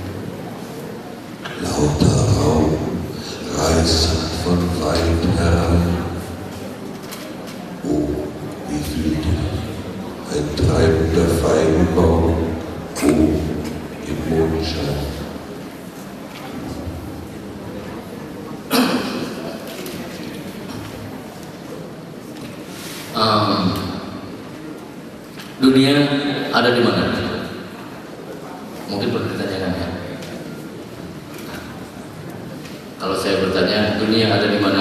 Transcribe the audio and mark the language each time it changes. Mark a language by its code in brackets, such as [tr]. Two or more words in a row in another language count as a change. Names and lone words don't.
[de] Lauter Raum reißend von weit herein. Oh, wie fühlt dich ein treibender Feigenbaum, oh, im Mondschein. [id] Dunia ada di mana? Mungkin pertanyaan ya. Kalau saya bertanya, dunia ada di mana?